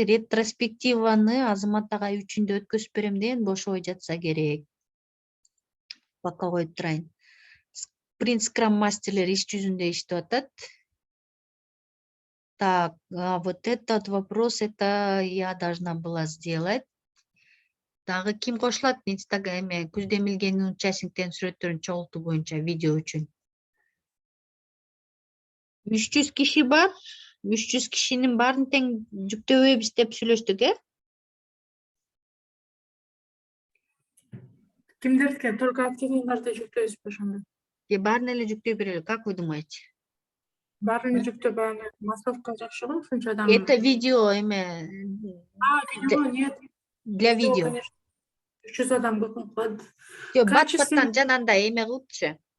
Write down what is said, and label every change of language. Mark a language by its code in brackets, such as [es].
[ky] Ретроспективаны Азамат агай үчүндө өткөзүп берем деген бошобой жатса керек. Пока коюп турайын. Спринт скрам мастерлер иш жүзүндө иштеп атат. [ru] Так, вот этот вопрос, это я должна была сделать. [ky] Дагы ким кошулат Инстаграме күздө эмилгенин участниктен сүрөттөрүн чогултуу боюнча видео үчүн? 300 киши бар. 300 кишинин баарын тең жүктөбөйбүз деп сүйлөштүк, Кимдердики? Только активныйларды жүктөйбүзбү ошондо? Баарын эле жүктөй берели, [ru] как вы думаете? [ky] Баарын жүктөп анан массовка жакшы го, ушунча адам. [ru] Это видео Видео нет. для видео. [ky] Конечно. 300 адам көп болот. Бат-баттан жанагындай эме кылыпчы.